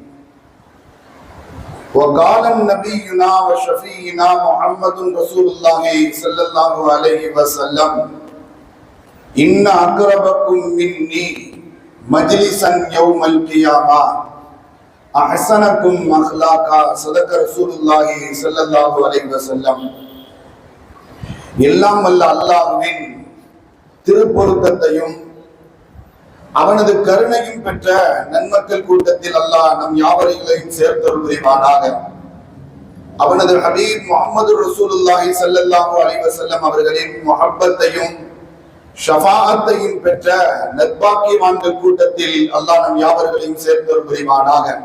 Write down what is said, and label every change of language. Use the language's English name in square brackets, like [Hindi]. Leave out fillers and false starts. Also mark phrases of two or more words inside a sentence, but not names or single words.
[Arabic] وقال نبينا وشفيعنا محمد رسول الله صلى الله عليه وسلم: إن أقربكم مني مجلسا يوم القيامة أحسنكم أخلاقا، صدق رسول الله صلى الله عليه وسلم. [Tamil] எல்லாம் வல்ல அல்லாஹ்வின் திருப்பொருத்தத்தையும் அவனது கருணையும் பெற்ற நன்மக்கள் கூட்டத்தில் அல்லாஹ் நம் யாவரையும் சேர்த்தருள் புரிவானாக. அவனது ஹபீப் முஹம்மது ரசூலுல்லாஹி [Arabic] صلى الله عليه وسلم [Tamil] அவர்களின் முஹப்பத்தையும் ஷஃபாஅத்தையும் பெற்ற நற்பாக்கியவான்கள் கூட்டத்தில் அல்லாஹ் நம் யாவரையும் சேர்த்தருள் புரிவானாக.